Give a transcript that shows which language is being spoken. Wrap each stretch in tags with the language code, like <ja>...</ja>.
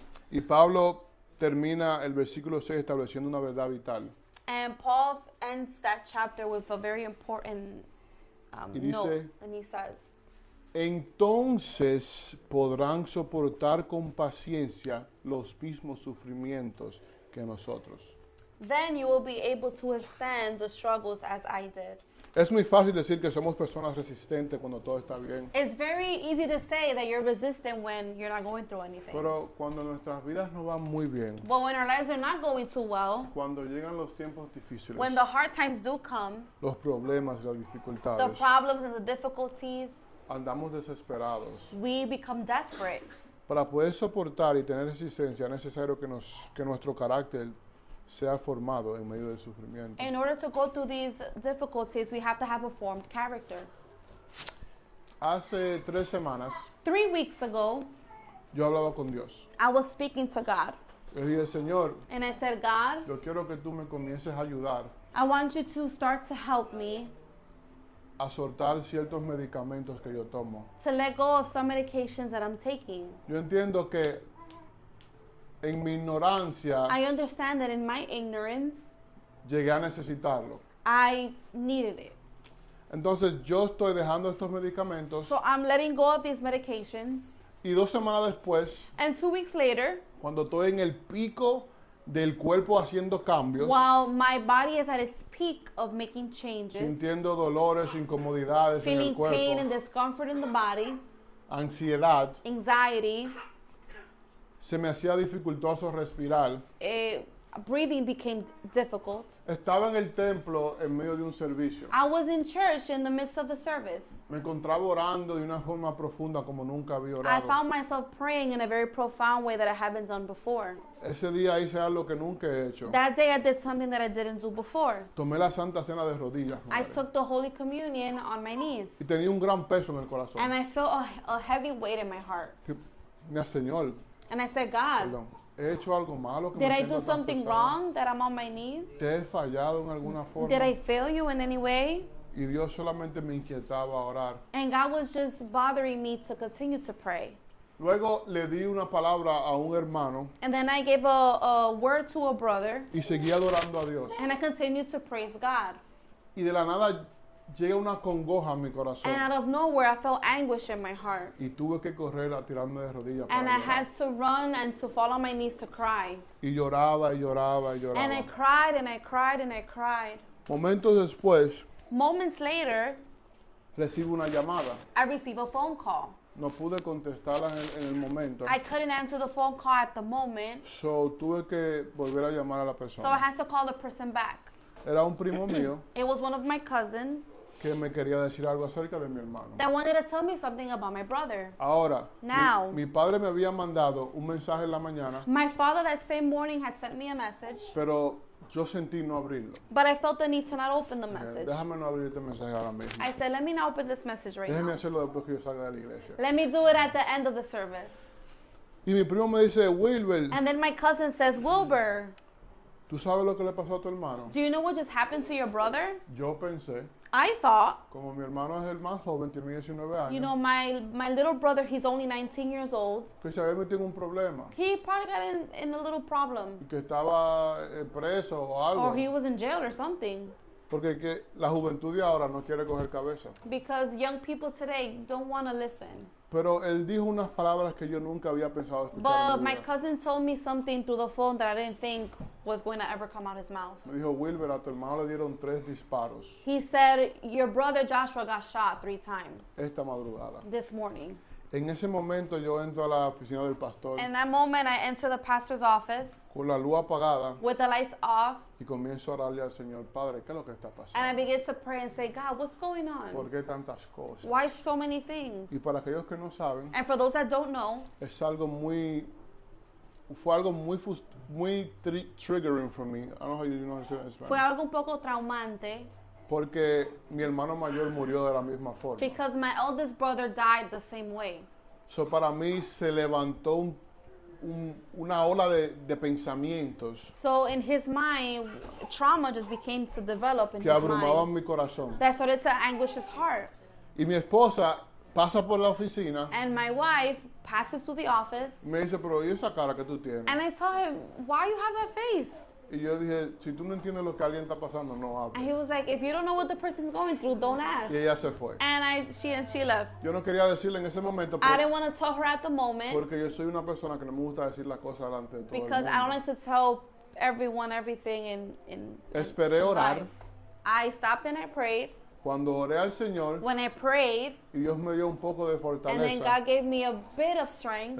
<es>Y Pablo termina el versículo 6 estableciendo una verdad vital.</es> <en>And Paul ends that chapter with a very important</en> <es>Y dice,</es> <en>note. And he says,</en> <es>entonces podrán soportar con paciencia los mismos sufrimientos que nosotros.</es> <en>then you will be able to withstand the struggles as I did.</en> <es>Es muy fácil decir que somos personas resistentes cuando todo está bien.</es> <en>It's very easy to say that you're resistant when you're not going through anything.</en> <es>Pero cuando nuestras vidas no van muy bien,</es> <en>But when our lives are not going too well,</en> <es>cuando llegan los tiempos difíciles,</es> <en>when the hard times do come,</en> <es>los problemas y las</es> <en>the</en> <es>dificultades,</es> <en>problems and the difficulties,</en> <es>andamos desesperados.</es> <en>we become desperate.</en> <es>Para poder soportar y tener resistencia es necesario que nuestro carácter sea formado en medio del sufrimiento.</es> <en>In order to go through these difficulties, we have to have a formed character.</en> <es>Hace 3 semanas</es> <en>3 weeks ago,</en> <es>yo hablaba con Dios.</es> <en>I was speaking to God.</en> <es>Yo dije, Señor,</es> <en>And I said, God,</en> <es>yo quiero que tú me comiences a ayudar</es> <en>I want you to start to help me</en> <es>a soltar ciertos medicamentos que yo tomo.</es> <en>to let go of some medications that I'm taking.</en> <es>Yo entiendo que en mi ignorancia</es> <en>I understand that in my ignorance,</en> <es>llegué a necesitarlo.</es> <en>I needed it.</en> <es>Entonces yo estoy dejando estos medicamentos</es> <en>So I'm letting go of these medications.</en> <es>y 2 semanas después,</es> <en>And 2 weeks later,</en> <es>cuando estoy en el pico del cuerpo haciendo cambios,</es> <en>while my body is at its peak of making changes,</en> <es>sintiendo dolores, incomodidades en el</es> <en>feeling pain and</en> <es>cuerpo,</es> <en>discomfort in the body,</en> <es>ansiedad,</es> <en>anxiety,</en> <es>se me hacía dificultoso respirar.</es> <en>breathing became difficult.</en> <es>Estaba en el templo en medio de un servicio.</es> <en>I was in church in the midst of a service.</en> <es>Me encontraba orando de una forma profunda como nunca había</es> <en>I</en> <es>orado.</es> <en>found myself praying in a very profound way that I haven't done before.</en> <es>Ese día hice algo que nunca he hecho.</es> <en>That day I did something that I didn't do before.</en> <es>Tomé la Santa Cena de rodillas.</es> <en>I</en> <es>madre.</es> <en>took the Holy Communion on my knees.</en> <es>Y tenía un gran peso en el corazón.</es> <en>And I felt a heavy weight in my heart.</en> <es>Mira, Señor,</es> <en>And I said, God,</en> <es>perdón, ¿he hecho algo malo que</es> <en>did</en> <es>me</es> <en>I</en> <es>sienta</es> <en>do</en> <es>tan</es> <en>something</en> <es>pesado?</es> <en>wrong that I'm on my knees?</en> <es>¿Te he fallado en alguna forma?</es> <en>Did I fail you in any way?</en> <es>Y Dios solamente me inquietaba a orar.</es> <en>And God was just bothering me to continue to pray.</en> <es>Luego le di una palabra a un hermano</es> <en>And then I gave a word to a brother,</en> <es>y seguí adorando a Dios.</es> <en>and I continued to praise God.</en> <es>Y de la nada llega una congoja a mi corazón.</es> <en>And out of nowhere, I felt anguish in my heart.</en> <es>Y tuve que correr a tirarme de rodillas para</es> <en>And I</en> <es>llorar.</es> <en>had to run and to fall on my knees to cry.</en> <es>Y lloraba y lloraba y</es> <en>And I</en> <es>lloraba.</es> <en>cried and I cried and I cried.</en> <es>Momentos después,</es> <en>Moments later,</en> <es>recibo una llamada.</es> <en>I receive a phone call.</en> <es>No pude contestarla en el momento.</es> <en>I couldn't answer the phone call at the moment, So,</en> <es>tuve que volver a llamar a la</es> <en>so I</en> <es>persona.</es> <en>had to call the person back.</en> <es>Era un primo mío</es> <en>It was one of my cousins</en> <es>que me quería decir algo acerca de mi hermano.</es> <en>that wanted to tell me something about my brother.</en> <es>Ahora,</es> <en>Now.</en> <es>mi padre me había mandado un mensaje en la mañana,</es> <en>My father that same morning had sent me a message,</en> <es>pero yo sentí no abrirlo.</es> <en>but I felt the need to not open the message.</en> <es>Déjame no abrir este mensaje ahora mismo.</es> <en>I said, let me not open this message right</en> <es>Déjeme</es> <en>now.</en> <es>hacerlo después que yo salga de la iglesia.</es> <en>Let me do it at the end of the service.</en> <es>Y mi primo me dice, Wilber,</es> <en>And then my cousin says, Wilbur,</en> <es>¿tú sabes lo que le pasó a tu hermano?</es> <en>do you know what just happened to your brother?</en> <es>Yo pensé,</es> <en>I thought,</en> <es>como mi hermano es el más joven, tiene 19 años,</es> <en>you know, my little brother, he's only 19 years old.</en> <es>que se había metido en un problema,</es> <en>He probably got in a little problem.</en> <es>y que estaba preso o algo.</es> <en>Or he was in jail or something.</en> <es>Porque que la juventud de ahora no quiere coger cabeza.</es> <en>Because young people today don't want to listen.</en> <es>Pero él dijo unas palabras que yo nunca había pensado escuchar.</es> <en>But</en> <es>en mi</es> <en>my</en> <es>vida.</es> <en>cousin told me something through the phone that I didn't think was going to ever come out his mouth.</en> <es>Me dijo, Wilber, a tu hermano le dieron 3 disparos</es> <en>He said, your brother Joshua got shot 3 times</en> <es>esta madrugada.</es> <en>this morning.</en> <es>En ese momento yo entro a la oficina del pastor</es> <en>In that moment, I enter the pastor's office</en> <es>con la luz apagada</es> <en>with the lights off,</en> <es>y comienzo a orarle al Señor, Padre, ¿qué es lo que está</es> <en>and I</en> <es>pasando?</es> <en>begin to pray and say, God, what's going</en> <es>¿Por</es> <en>on?</en> <es>qué tantas cosas?</es> <en>Why so many things?</en> <es>Y para aquellos que no saben,</es> <en>And for those that don't know,</en> <es>es algo muy, fue algo muy</es> <en>triggering for me. I don't know how you know it in Spanish.</en> <es>fue algo un poco traumante Porque mi hermano mayor murió de la misma forma.</es> <en>because my eldest brother died the same way. So</en> <es>para mí se levantó una ola de pensamientos</es> <en>So in his mind, trauma just became to develop in</en> <es>que</es> <en>his</en> <es>abrumaban</es> <en>mind.</en> <es>mi corazón.</es> <en>That started to anguish his heart.</en> <es>Y mi esposa pasa por la oficina</es> <en>And my wife passes through the office,</en> <es>y me dice, pero ¿y esa cara que tú tienes?</es> <en>and I tell him, why you have that face?</en> <es>Y yo dije, si tú no entiendes lo que alguien está pasando, no</es> <en>And he</en> <es>hables.</es> <en>was like, if you don't know what the person's going through, don't ask.</en> <es>Y ella se fue.</es> <en>And she left.</en> <es>Yo no quería decirle en ese momento</es> <en>I didn't want to tell her at the moment</en> <es>porque yo soy una persona que no me gusta decir las cosas delante de todo el</es> <en>because I don't</en> <es>mundo.</es> <en>like to tell everyone everything in</en> <es>Esperé orar.</es> <en>life. I stopped and I prayed.</en> <es>Cuando oré al Señor</es> <en>When I prayed,</en> <es>y Dios me dio un poco de</es> <en>and then</en> <es>fortaleza,</es> <en>God gave me a bit of strength,</en>